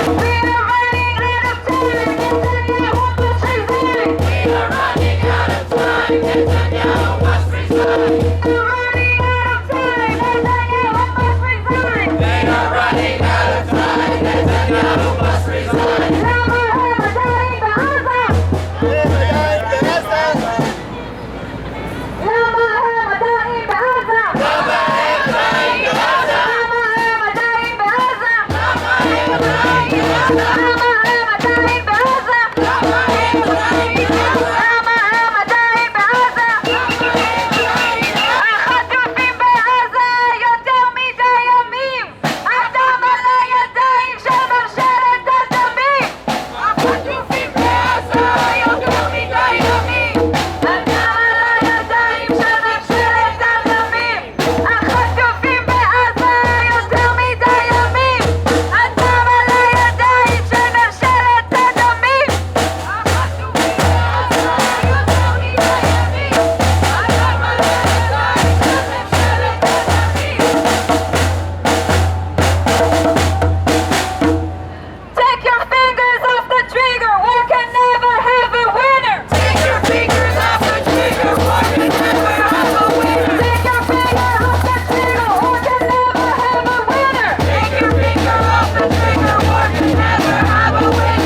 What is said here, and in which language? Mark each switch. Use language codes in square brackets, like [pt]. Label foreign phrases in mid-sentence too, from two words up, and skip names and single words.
[en] We are running out of time. Netanyahu must resign. We are running out of time. Netanyahu must resign. We are running out of time. Netanyahu must resign. They are running out of time. Netanyahu must resign. Lama Hamadai Gaza. Lama Hamadai Gaza. Lama Hamadai Gaza. Lama Hamadai Gaza. Lama Hamadai Gaza. Lama Hamadai Gaza. Lama Hamadai Gaza. Lama Hamadai Gaza. [he] החטופים בעזה יותר מדי ימים. הדם על הידיים של ממשלת הדמים. החטופים בעזה יותר מדי ימים. הדם על הידיים של ממשלת הדמים. החטופים בעזה יותר מדי ימים. הדם על הידיים של ממשלת הדמים. החטופים בעזה יותר מדי ימים. הדם על הידיים של ממשלת הדמים. [en] Take your fingers off the trigger, war can never have a winner. Take your fingers off the trigger, war can never have a winner. Take your finger off the trigger, war can never have a winner. Take your finger off the trigger, war can never have a winner.